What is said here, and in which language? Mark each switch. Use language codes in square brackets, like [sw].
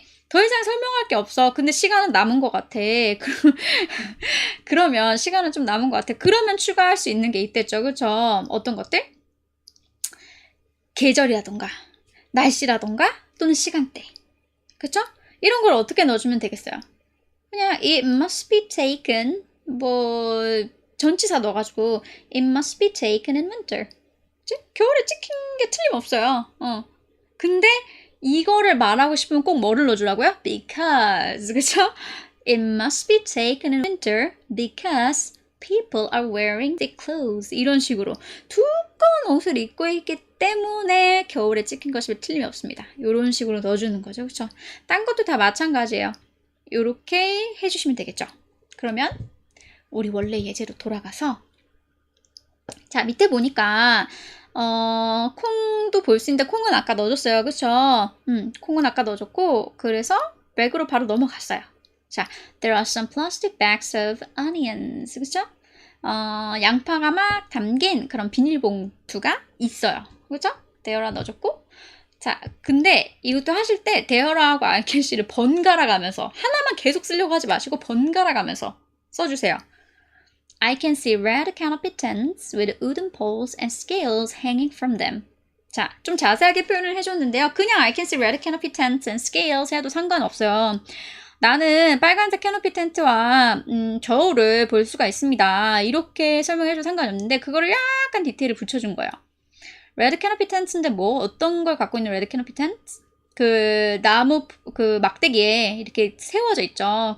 [ko] 더 이상 설명할 게 없어. 근데 시간은 남은 것 같아. 그러면 시간은 좀 남은 것 같아. 그러면 추가할 수 있는 게 있댔죠. 그쵸? 어떤 것들? 계절이라던가 날씨라던가 또는 시간대. 그쵸? 이런 걸 어떻게 넣어주면 되겠어요? 그냥 [en] it must be taken [ko] 뭐 전치사 넣어가지고 [en] it must be taken in winter. [ko] 그치? 겨울에 찍힌 게 틀림없어요. 근데 이거를 말하고 싶으면 꼭 뭐를 넣어주라고요? [en] Because. [ko] 그쵸? [en] It must be taken in winter because people are wearing thick clothes. [ko] 이런 식으로 두꺼운 옷을 입고 있기 때문에 겨울에 찍힌 것이 틀림이 없습니다. 이런 식으로 넣어주는 거죠. 그쵸? 딴 것도 다 마찬가지예요. 이렇게 해주시면 되겠죠. 그러면 우리 원래 예제로 돌아가서 자 밑에 보니까 콩도 볼 수 있는데 콩은 아까 넣어줬어요. 그쵸? 콩은 아까 넣어줬고 그래서 백으로 바로 넘어갔어요. [en] 자, there are some plastic bags of onions. [ko] 그쵸? 양파가 막 담긴 그런 비닐봉투가 있어요. 그쵸? there라 넣어줬고 자, 근데 이것도 하실 때 there하고 ICANC를 번갈아 가면서 하나만 계속 쓰려고 하지 마시고 번갈아 가면서 써주세요. [en] I can see red canopy tents with wooden poles and scales hanging from them. [ko] 자, 좀 자세하게 표현을 해줬는데요. 그냥 [en] I can see red canopy tents and scales [ko] 해도 상관없어요. 나는 빨간색 캐노피 텐트와 저울을 볼 수가 있습니다. 이렇게 설명해도 상관없는데 그거를 약간 디테일을 붙여준 거예요. 레드 캐노피 텐트인데 뭐 어떤 걸 갖고 있는 레드 캐노피 텐트? 그 나무 그 막대기에 이렇게 세워져 있죠.